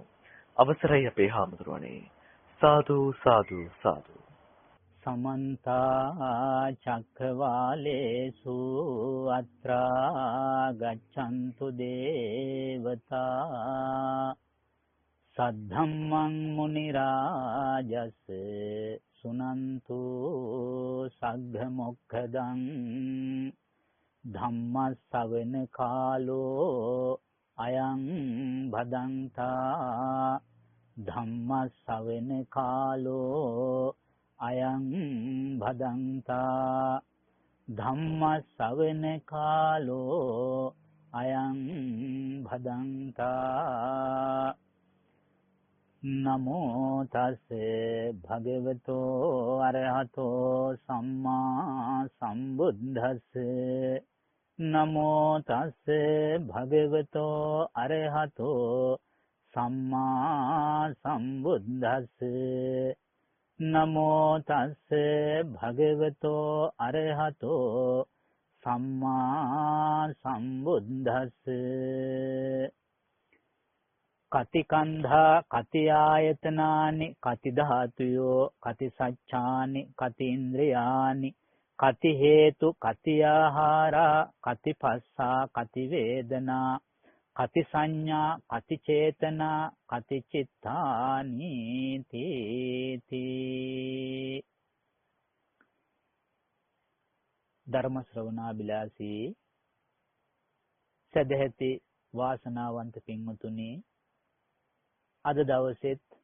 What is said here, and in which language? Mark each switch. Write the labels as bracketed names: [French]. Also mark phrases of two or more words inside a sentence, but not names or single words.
[Sinhala] අවසරයි අපේ හාමුදුරනේ. සාදු සාදු සාදු. [Pali] समन्ता चक्रवालेषु अत्रा गच्छन्तु देवता सद्धम्मं मुनिराजस सुनन्तु सग्घमोक्खदं धम्मස්සවන කාලෝ අයං භදන්තා ධම්මස්සවන කාලෝ අයං භදන්තා ධම්මස්සවන කාලෝ අයං භදන්තා නමෝ තස් භගවතෝ අරහතෝ සම්මා සම්බුද්දස්ස නමෝ තස් භගවතෝ අරහතෝ සම්මා සම්බුද්දස්ස නමෝ තස්ස භගවතෝ අරහතෝ සම්මා සම්බුද්දස්ස කතිකන්ධා කති ආයතනානි කති ධාතුයෝ කති සච්ඡානි කති ඉන්ද්‍රියානි කති හේතු කති ආහාරා කති පස්සා කති වේදනා කති සංඥා කති චේතනා කති චිත්තානි තීති. [Sinhala] ධර්ම ශ්‍රවණාබිලාසී සදැහැති වාසනාවන්ත පින්වතුනි, අද දවසෙත්